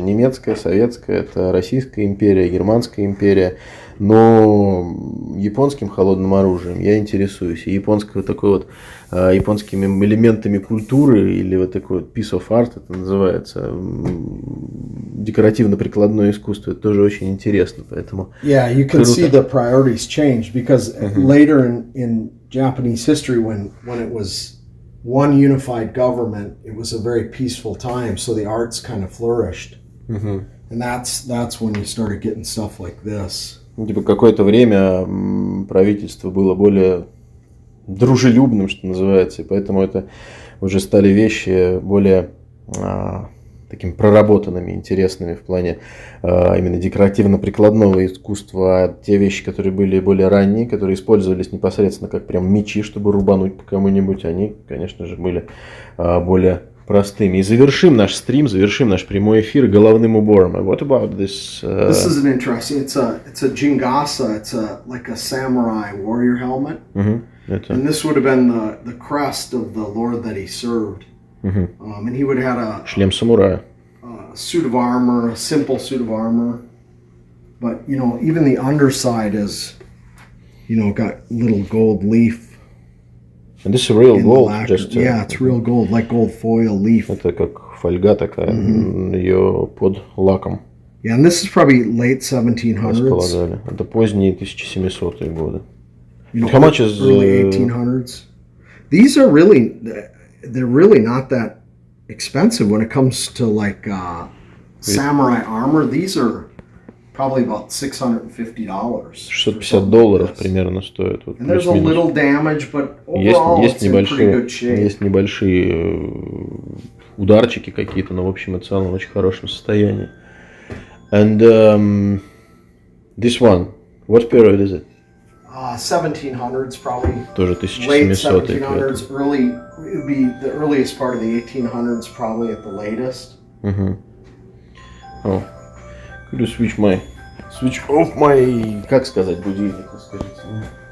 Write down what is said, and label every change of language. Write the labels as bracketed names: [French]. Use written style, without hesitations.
[Russian] Немецкое, советское, это Российская империя, Германская империя. Но японским холодным оружием я интересуюсь. И японскими элементами культуры, или вот такой вот [English] piece of art, [Russian] это называется, декоративно-прикладное искусство, это тоже очень интересно. Поэтому [English] Yeah, you can see the priorities change because later in Japanese history, when it was one unified government, it was a very peaceful time, so the arts kind of flourished. And that's when you started getting stuff like this. [Russian] Типа какое-то время правительство было более дружелюбным, что называется, и поэтому это уже стали вещи более такими проработанными, интересными в плане именно декоративно-прикладного искусства. А те вещи, которые были более ранние, которые использовались непосредственно как прям мечи, чтобы рубануть по кому-нибудь, они, конечно же, были более простыми. И завершим наш стрим, завершим наш прямой эфир головным убором. [English] What about this? This is an interesting. It's a jingasa. It's like a samurai warrior helmet. And this would have been the crest of the lord that he served. And he would have had [Russian] шлем самурая. [English] A suit of armor, a simple suit of armor. But even the underside is, got little gold leaf. And this is real gold, yeah, it's real gold, like gold foil leaf. [Russian] Это как фольга такая, ее под лаком. [English] Yeah, and this is probably late 1700s. [Russian] Располагали. Это поздние 1700-е годы. [English] How much is early 1800s? These are they're really not that expensive when it comes to like samurai armor. These are probably about $650. [Russian] $650 примерно стоит. Вот, [English] and there's a little damage, but overall it's in pretty good shape. [Russian] Есть небольшие ударчики какие-то, но в общем и целом в очень хорошем состоянии. [English] And this one, what period is it? 1700s probably. [Russian] Тоже [English] Late [Russian] 1700-е. [English] 1700s, early. It would be the earliest part of the 1800s, probably at the latest. Oh. Could you switch off my, [Russian] как сказать, будильник, скажите мне?